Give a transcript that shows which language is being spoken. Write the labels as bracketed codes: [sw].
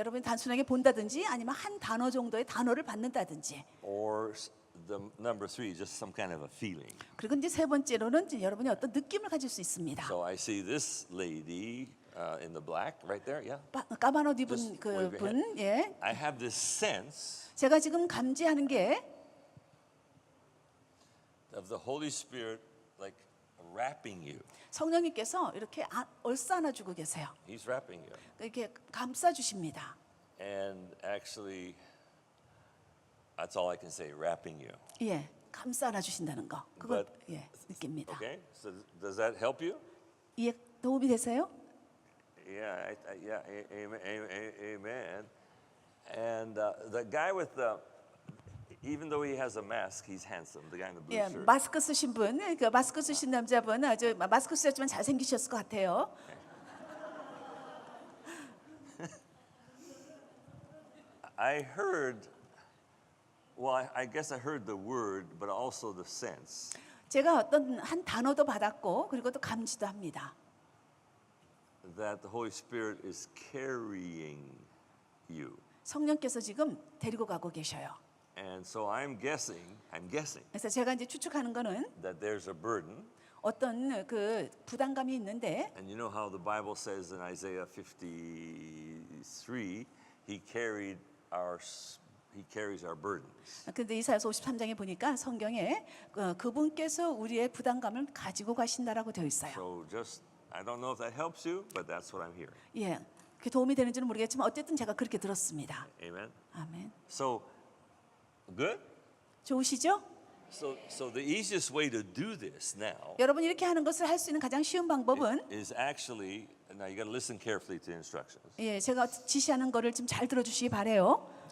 [ko] 여러분이 단순하게 본다든지 아니면 한 단어 정도의 단어를 받는다든지. [en] or the number 3, just some kind of a feeling. [ko] 그리고 이제 세 번째로는 이제 여러분이 어떤 느낌을 가질 수 있습니다. [en] So I see this lady in the black right there. Yeah. [ko] 까만 옷 [en] Just [ko] 입은 [en] wave your [ko] 그분, 예, [en] I have this sense [ko] 제가 지금 감지하는 게 [en] of the Holy Spirit like wrapping you. [ko] 성령님께서 이렇게 얼싸안아주고 계세요. [en] He's wrapping you. [ko] 이렇게 감싸주십니다. [en] And actually, that's all I can say, wrapping you. [ko] 예, 감싸안아주신다는 거, 그걸 [en] But- [ko] 예, 느낍니다. [en] Okay? So does that help you? [ko] 이해 도움이 되세요? [en] Yeah, amen. And the guy with even though he has a mask, he's handsome. The guy in the blue [ko] 예, [en] shirt. [ko] 마스크 쓰신 분, 그 마스크 쓰신 남자분 아주 마스크 쓰셨지만 잘생기셨을 것 같아요. [en] I heard, well, I guess I heard the word, but also the sense [ko] 제가 어떤 한 단어도 받았고 그리고 또 감지도 합니다. [en] that the Holy Spirit is carrying you. [ko] 성령께서 지금 데리고 가고 계셔요. [en] And so I'm guessing [ko] 그래서 제가 이제 추측하는 거는 [en] that there's a burden. [ko] 어떤 그 부담감이 있는데 [en] And you know how the Bible says in Isaiah 53, he carries our burdens. [ko] 근데 이사야서 53장에 보니까 성경에 그분께서 우리의 부담감을 가지고 가신다라고 되어 있어요. [en] So I don't know if that helps you, but that's what I'm hearing. [ko] 예, 그게 도움이 되는지는 모르겠지만 어쨌든 제가 그렇게 들었습니다. [en] Amen. [ko] 아멘. [en] So good. [ko] 좋으시죠? [en] So the easiest way to do this now [ko] 여러분 이렇게 하는 것을 할 수 있는 가장 쉬운 방법은 [en] is actually, now you got to listen carefully to the instructions. [ko] 예, 제가 지시하는 거를 좀 잘 들어주시기 바래요.